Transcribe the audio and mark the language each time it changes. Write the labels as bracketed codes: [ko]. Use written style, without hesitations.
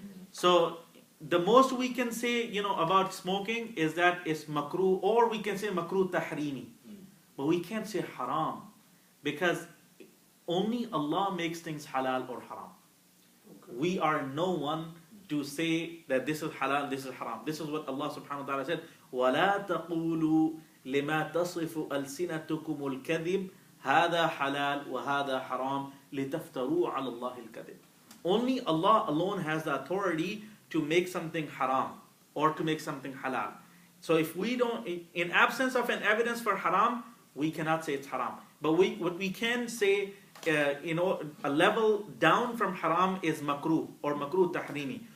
[en] So the most we can say, about smoking is that it's makruh, or we can say makruh tahrimi, but we can't say haram, because only Allah makes things halal or haram. We are no one to say that this is halal, this is haram. This is what Allah subhanahu wa ta'ala said, [ar] وَلَا تَقُولُوا لِمَا تَصِفُ أَلْسِنَتُكُمُ الْكَذِبِ هَذَا حَلَال وَهَذَا حَرَام لِتَفْتَرُوا عَلَى اللَّهِ الْكَذِبِ. [en] Only Allah alone has the authority to make something haram or to make something halal. So if we don't, in absence of an evidence for haram, we cannot say it's haram. But what we can say, a level down from haram is makruh or makruh tahrimi.